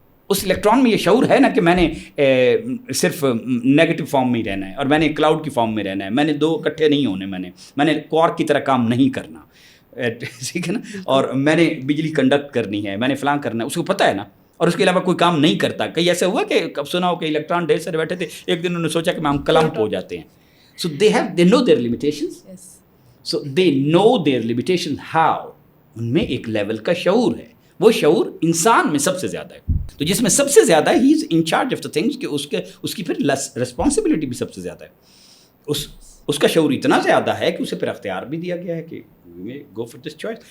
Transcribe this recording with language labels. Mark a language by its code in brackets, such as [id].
[ur] اس electron میں یہ شعور ہے نا کہ میں نے صرف نیگیٹو فارم میں ہی رہنا ہے, اور میں نے کلاؤڈ کی فارم میں رہنا ہے, میں نے دو اکٹھے نہیں ہونے, میں نے کوارک کی طرح کام نہیں کرنا, ٹھیک ہے نا, اور میں نے بجلی کنڈکٹ کرنی ہے, میں نے فلاں کرنا ہے, اس کو پتہ ہے نا, اور اس کے علاوہ کوئی کام نہیں کرتا. کہیں ایسا ہوا کہ اب سنا ہو کہ الیکٹران ڈھیر سارے بیٹھے تھے, ایک دن انہوں نے سوچا کہ ہم کلمپ ہو جاتے ہیں. [en] So they know their limitations. So they know their limitations. How? [ur] ان میں ایک لیول کا شعور ہے, وہ شعور انسان میں سب سے زیادہ ہے. تو جس میں سب سے زیادہ ہے [en] ہی is in charge of the things, [ur] کہ اس کی پھر رسپانسبلٹی بھی سب سے زیادہ ہے. اس کا شعور اتنا زیادہ ہے کہ اسے پھر اختیار بھی دیا گیا ہے کہ [en] Go for this choice.